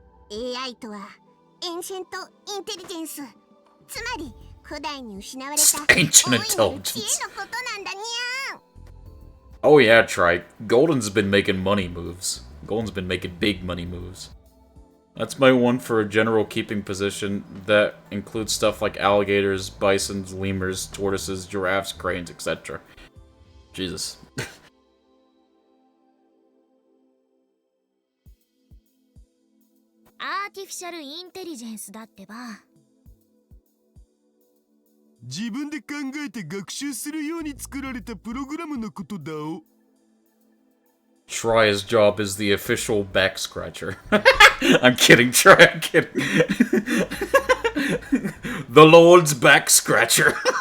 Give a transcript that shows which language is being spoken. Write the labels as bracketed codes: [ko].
[ja] AI とはエンシェントインテリジェンス、つまり古代に失われた [en] Ancient [ja] 大いなる知恵 [en] intelligence. [ja] のことなんだにゃ。 [en] Oh yeah, Trike. Golden's been making money moves. Golden's been making big money moves. That's my one for a general keeping position that includes stuff like alligators, bisons, lemurs, tortoises, giraffes, cranes, etc. Jesus. [ja] アーティフィシャルインテリジェンスだってば。自分で考えて学習するように作られたプログラムのことだお。 [en] Try's job is the official back scratcher. I'm kidding, Try, I'm kidding. The Lord's back scratcher.